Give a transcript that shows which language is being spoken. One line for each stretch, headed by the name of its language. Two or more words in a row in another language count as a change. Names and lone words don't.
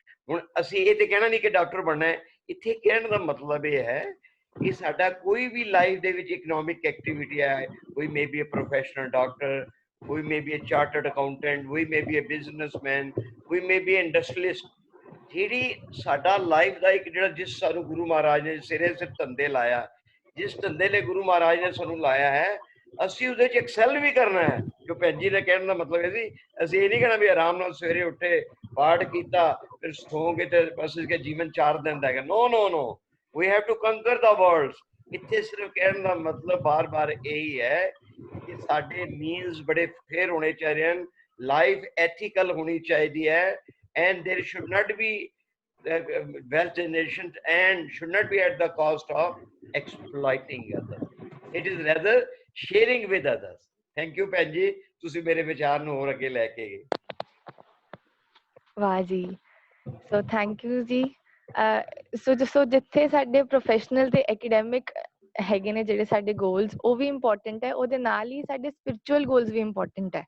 Punjabi: ਹੁਣ ਅਸੀਂ ਇਹ ਤੇ ਕਹਿਣਾ ਨਹੀਂ ਕਿ ਡਾਕਟਰ ਬਣਨਾ ਹੈ, ਇੱਥੇ ਕਹਿਣ ਦਾ ਮਤਲਬ ਇਹ ਹੈ ਕਿ ਸਾਡਾ ਕੋਈ ਵੀ ਲਾਈਫ ਦੇ ਵਿੱਚ
English: economic activity
Punjabi: ਹੈ, ਕੋਈ
English: may be a professional doctor,
Punjabi: ਕੋਈ
English: may be a chartered accountant,
Punjabi: ਕੋਈ
English: may be a businessman,
Punjabi: ਕੋਈ
English: may be industrialist,
Punjabi: ਜਿਹੜੀ ਸਾਡਾ ਲਾਈਫ ਦਾ ਇੱਕ ਜਿਹੜਾ, ਜਿਸ ਸਾਨੂੰ ਗੁਰੂ ਮਹਾਰਾਜ ਨੇ ਸਿਰੇ ਸਿਰ ਧੰਦੇ ਲਾਇਆ, ਜਿਸ ਧੰਦੇ ਲਈ ਗੁਰੂ ਮਹਾਰਾਜ ਨੇ ਸਾਨੂੰ ਲਾਇਆ ਹੈ, ਅਸੀਂ ਉਹਦੇ 'ਚ ਐਕਸੈਲ ਵੀ ਕਰਨਾ ਹੈ। ਜੋ ਭੈਣ ਜੀ ਨੇ ਕਹਿਣ ਦਾ ਮਤਲਬ ਇਹ ਸੀ, ਅਸੀਂ ਇਹ ਨਹੀਂ ਕਹਿਣਾ ਵੀ ਆਰਾਮ ਨਾਲ ਸਵੇਰੇ ਉੱਠੇ, ਪਾਠ ਕੀਤਾ, ਫਿਰ ਸੌਂ ਗਏ ਤੇ ਬਸ ਇਸਕੇ ਜੀਵਨ 4 ਦਿਨ ਦਾ ਹੈਗਾ।
English: no no no, we have to conquer the world।
Punjabi: ਇੱਥੇ ਸਿਰਫ ਕਹਿਣ ਦਾ ਮਤਲਬ ਬਾਰ-ਬਾਰ ਇਹੀ ਹੈ ਕਿ ਸਾਡੇ ਮੀਨਸ ਬੜੇ ਫੇਰ ਹੋਣੇ ਚਾਹੀਦੇ ਹਨ, ਲਾਈਫ ਐਥੀਕਲ ਹੋਣੀ ਚਾਹੀਦੀ ਹੈ,
English: and there should not be wealth generation and should not be at the cost of exploiting others, it is rather sharing with others। thank you
Punjabi: ਭੈਣ ਜੀ, ਤੁਸੀਂ ਮੇਰੇ ਵਿਚਾਰ ਨੂੰ ਹੋਰ ਅੱਗੇ ਲੈ ਕੇ ਗਏ। ਵਾਹ ਜੀ, ਸੋ
English: thank you
Punjabi: ਜੀ। ਸੋ ਜਿੱਥੇ ਸਾਡੇ ਪ੍ਰੋਫੈਸ਼ਨਲ ਤੇ ਐਕੈਡੈਮਿਕ ਹੈਗੇ ਨੇ ਜਿਹੜੇ ਸਾਡੇ ਗੋਲਸ, ਉਹ ਵੀ ਇੰਪੋਰਟੈਂਟ ਹੈ, ਉਹਦੇ ਨਾਲ ਹੀ ਸਾਡੇ
English: spiritual goals
Punjabi: ਵੀ ਇੰਪੋਰਟੈਂਟ ਹੈ।